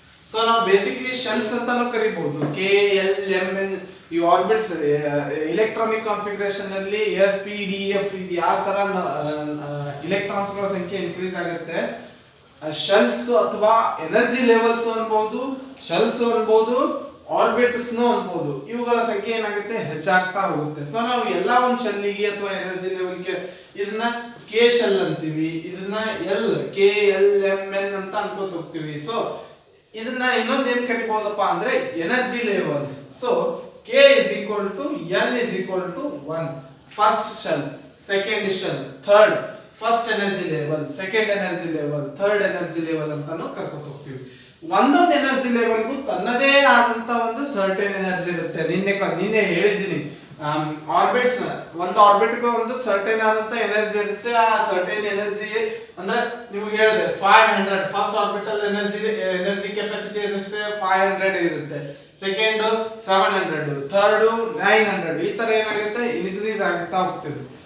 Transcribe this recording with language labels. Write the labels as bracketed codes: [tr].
[kn] So ನಾವು basically shells ಅಂತಾನು ಕರಿಬಹುದು. KLMN ಈ ಆರ್ಬಿಟ್ಸ್ ಎಲೆಕ್ಟ್ರಾನಿಕ್ ಕಾನ್ಫಿಗರೇಷನ್ ಅಲ್ಲಿ SPDF ಇದು ಯಾವ ತರ ಎಲೆಕ್ಟ್ರಾನ್ಸ್ ಗಳ ಸಂಖ್ಯೆ ಇನ್ಕ್ರೀಸ್ ಆಗುತ್ತೆ, ಶೆಲ್ಸ್ ಅಥವಾ ಎನರ್ಜಿ ಲೆವೆಲ್ಸ್ ಅನ್ಬಹುದು, ಶೆಲ್ಸ್ ಅನ್ಬಹುದು, ಆರ್ಬಿಟ್ಸ್ ಅನ್ಬಹುದು, ಇವುಗಳ ಸಂಖ್ಯೆ ಏನಾಗುತ್ತೆ ಹೆಚ್ಚಾಗ್ತಾ ಹೋಗುತ್ತೆ. ಸೊ ನಾವು ಎಲ್ಲಾ ಒಂದು ಶೆಲ್ಗೆ ಅಥವಾ ಎನರ್ಜಿ ಲೆವೆಲ್ಗೆ ಇದನ್ನ K ಶೆಲ್ ಅಂತೀವಿ, ಇದನ್ನ KLMN ಅಂತ ಅನ್ಕೋತ ಹೋಗ್ತೀವಿ. ಸೊ ಇದನ್ನ ಇನ್ನೊಂದು ಏನ್ ಕರಿಬಹುದಪ್ಪ ಅಂದ್ರೆ energy levels. [en] So K is equal to N is equal to 1. First shell, second shell, third, first energy level, second energy level, third energy level [kn] ಅಂತಾನು ಕರ್ಕೊಂಡು ಹೋಗ್ತೀವಿ. ಒಂದೊಂದು ಎನರ್ಜಿ ಲೆವೆಲ್ಗೂ ತನ್ನದೇ ಆದಂತ ಒಂದು ಸರ್ಟೇನ್ ಎನರ್ಜಿ ಇರುತ್ತೆ. ನಿನ್ನೆ ಹೇಳಿದ್ದೀನಿ, ಆರ್ಬಿಟ್ಸ್ ಒಂದು ಆರ್ಬಿಟ್ಗೆ ಒಂದು ಸರ್ಟೇನ್ ಆದಂತ ಎನರ್ಜಿ ಇರುತ್ತೆ. ಆ ಸರ್ಟೇನ್ ಎನರ್ಜಿ ಅಂದ್ರೆ ನಿಮ್ಗೆ ಹೇಳಿದೆ 500 ಫಸ್ಟ್ ಆರ್ಬಿಟಲ್ ಎನರ್ಜಿ ಕೆಪಾಸಿಟಿ ಎಷ್ಟೇ 500 ಇರುತ್ತೆ, ಸೆಕೆಂಡ್ 700, ಥರ್ಡ್ 900, ಈ ತರ ಏನಾಗುತ್ತೆ ಇನ್ಕ್ರೀಸ್ ಆಗ್ತಾ ಹೋಗ್ತಿದೆ.